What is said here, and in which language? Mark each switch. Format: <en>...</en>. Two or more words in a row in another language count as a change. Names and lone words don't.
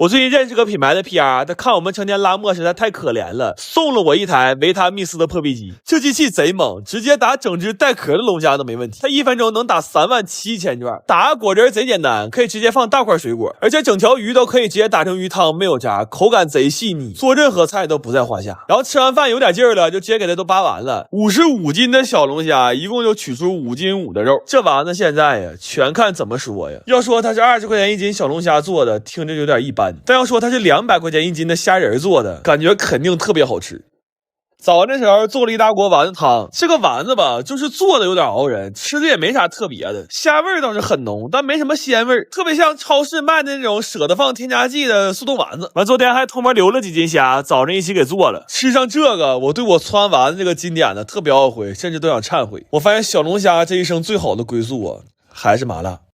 <zh>我最近認識個品牌的 PR， 他看我們成天拉磨實在太可憐了，送了我一台維他密斯的破壁機。這機器賊猛，直接打整隻帶殼的龍蝦都沒問題。它1分鐘能打37000轉，打個果汁賊簡單，可以直接放大塊水果，而且整條魚都可以直接打成魚湯，沒有渣，口感賊細膩，做任何菜都不在話下。然後吃完飯有點勁兒了，就直接給它都扒完了。55斤的小龍蝦，一共就取出5.5斤的肉。這丸子現在呀，全看怎麼說呀。要說它是20塊錢1斤小龍蝦做的，聽着有點一般，但要說它是200塊錢1斤的蝦仁做的，感覺肯定特別好吃。早上的時候做了一大鍋丸子湯，這個丸子吧，就是做的有點熬人，吃的也沒啥特別的，蝦味倒是很濃，但沒什麼鮮味，特別像超市賣的那種捨得放添加劑的速凍丸子。完昨天還偷摸留了幾斤蝦，早上一起給做了。吃上這個，我對我汆丸子這個經典的特別懊悔，甚至都想懺悔。我發現小龍蝦這一生最好的歸宿啊，還是麻辣。</zh>